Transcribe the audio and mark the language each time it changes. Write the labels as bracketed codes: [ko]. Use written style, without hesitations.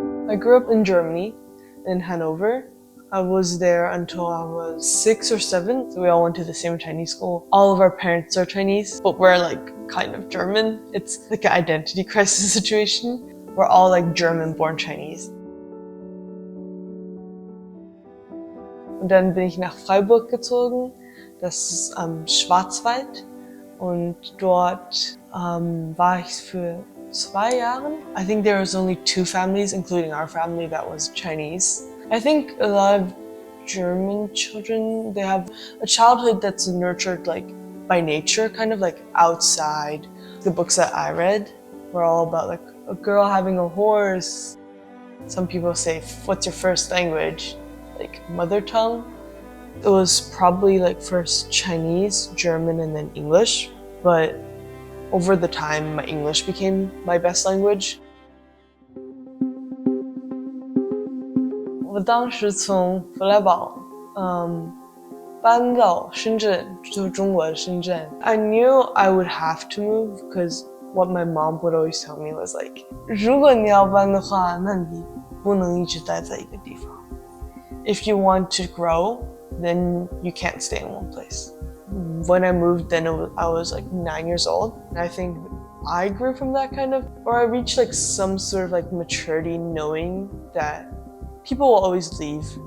[en] I grew up in Germany, in Hanover. I was there until I was 6 or 7, so we all went to the same Chinese school. All of our parents are Chinese, but we're like kind of German. It's like an identity crisis situation. We're all like German-born Chinese. [de] Und dann bin ich nach Freiburg gezogen, das ist am Schwarzwald. Und dort war ich für 2 Jahre. [en] I think there was only 2 families, including our family, that was Chinese. I think a lot of German children, they have a childhood that's nurtured like by nature, kind of like outside. The books that I read were all about like a girl having a horse. Some people say, what's your first language? Like mother tongue. It was probably like first Chinese, German, and then English. But over the time, my English became my best language. [zh] 我当时从弗莱堡搬到深圳，就是中国的深圳。 [en] I knew I would have to move because what my mom would always tell me was like, 如果你要搬的话，那你不能一直待在一个地方。 If you want to grow, then you can't stay in one place. When I moved, then I was like 9 years old. And I think I grew from that kind of, or I reached like some sort of like maturity knowing that people will always leave.